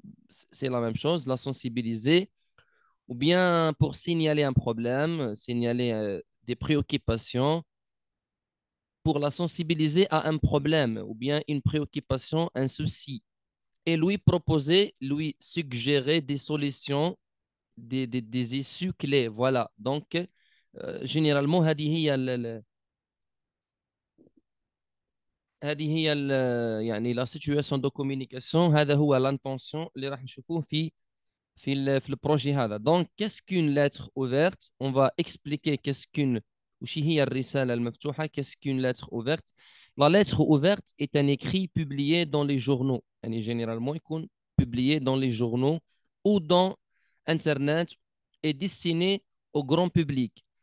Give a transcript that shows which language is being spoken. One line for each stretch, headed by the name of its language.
French: C'est la même chose, la sensibiliser ou bien pour signaler un problème, signaler des préoccupations, pour la sensibiliser à un problème ou bien une préoccupation, un souci, et lui proposer, lui suggérer des solutions, des issues clés. Voilà. Donc, généralement,
Arabic: يعني
French: la situation de communication,
Arabic: هذا هو l'intention اللي راح نشوفوه في البروجي هذا.
French: Donc, qu'est-ce qu'une lettre ouverte? On va expliquer qu'est-ce qu'une
Arabic: وش هي الرسالة المفتوحة.
French: Qu'est-ce qu'une lettre ouverte? La lettre ouverte est un écrit publié dans les journaux. يعني généralement يكون publié dans les journaux ou dans Internet et destinée au grand public.